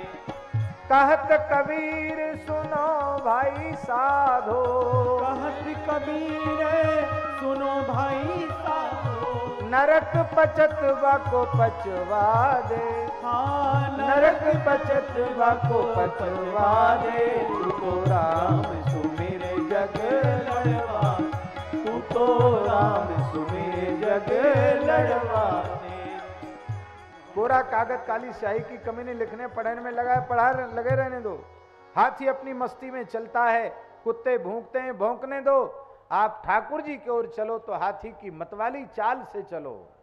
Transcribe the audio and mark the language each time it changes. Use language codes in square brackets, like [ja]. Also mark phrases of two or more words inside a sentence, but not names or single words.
[hi] कहत कबीर सुनो भाई साधो, कहत कबीर सुनो भाई साधो, नरक पचत बाको पचवा दे, हाँ नरक पचत बाको पचवा दे, तू तो राम सुमिर जग लड़वा, तू तो राम सुमिर जग लड़वा दे। कोरा कागज काली स्याही की कमी नहीं, लिखने पढ़ने में पढ़ा लगे रहने दो। हाथी अपनी मस्ती में चलता है, कुत्ते भौंकते हैं, भौंकने दो। आप ठाकुर जी की ओर चलो तो हाथी की मतवाली चाल से चलो।